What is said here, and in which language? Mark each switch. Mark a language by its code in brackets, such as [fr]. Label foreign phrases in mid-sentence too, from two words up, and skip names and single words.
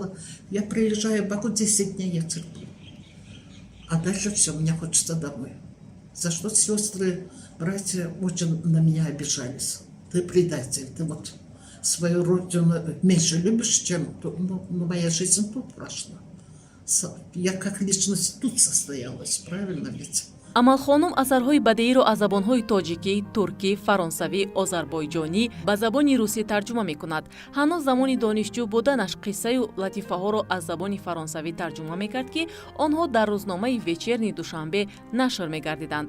[ru] Я приезжаю в Баку, 10 дней я терплю. А дальше все, мне хочется домой. За что сестры, братья очень на меня обижались. Ты предатель, ты вот свою родину меньше любишь, чем моя жизнь тут прошла. Я как личность тут состоялась, правильно ведь? [tg] амалхонум асарҳои бадеиро аз забонҳои тоҷикӣ, туркӣ, фаронсавӣ, озарбойҷонӣ ба забони русӣ тарҷума мекунад. ҳанӯз замони донишҷӯ буданаш қиссаю латифаҳоро аз забони фаронсавӣ тарҷума мекард, ки онҳо дар рӯзномаи вечерни Душанбе нашр мегардиданд.